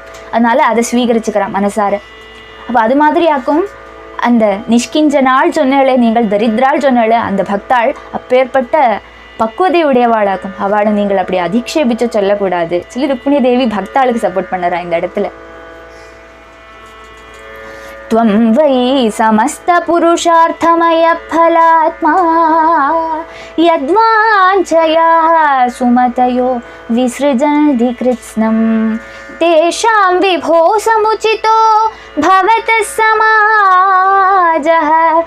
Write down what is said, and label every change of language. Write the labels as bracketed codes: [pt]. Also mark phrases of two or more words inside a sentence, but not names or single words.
[ta] அதனால அதை ஸ்வீகரிச்சுக்கிறான் மனசார. அப்போ அது மாதிரியாக்கும் அந்த நிஷ்கிஞ்சனாள் சொன்னாலே, நீங்கள் தரித்ராள் சொன்னாலே அந்த பக்தாள் அப்பேற்பட்ட பக்குவதை உடையவாளாக்கும். அவளை நீங்கள் அப்படி அதிக்ஷேபிச்சு சொல்லக்கூடாது சொல்லி ருக்மிணி தேவி பக்தாளுக்கு சப்போர்ட் பண்ணுறா இந்த இடத்துல. [sa] त्वं वै समस्तपुरुषार्थमयफलात्मा यद्वाञ्छया सुमतयो विसृजन्ति कृत्स्नं तेषां विभो समुचितो भवतः समाजः